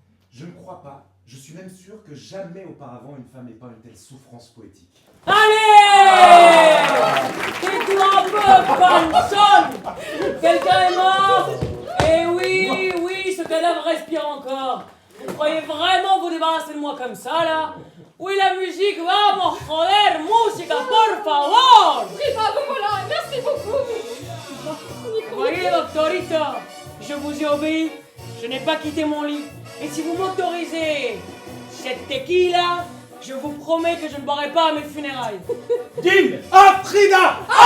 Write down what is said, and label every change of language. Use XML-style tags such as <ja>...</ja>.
<fr>Je ne crois pas, je suis même sûr que jamais auparavant une femme n'ait peint une telle souffrance poétique. Allez! Tais-toi un peu, panchon! Quelqu'un est mort! Eh oui, oui, ce cadavre respire encore. Vous croyez vraiment vous débarrasser de moi comme ça, là? Oui, la musique,</fr> <es>vamos, joder, música, por favor!</es> <fr>Frida, vous voilà, merci beaucoup. Vous voyez, doctorito, je vous ai obéi, je n'ai pas quitté mon lit. Et si vous m'autorisez cette tequila, je vous promets que je ne boirai pas à mes funérailles. Guim, à Frida!</fr>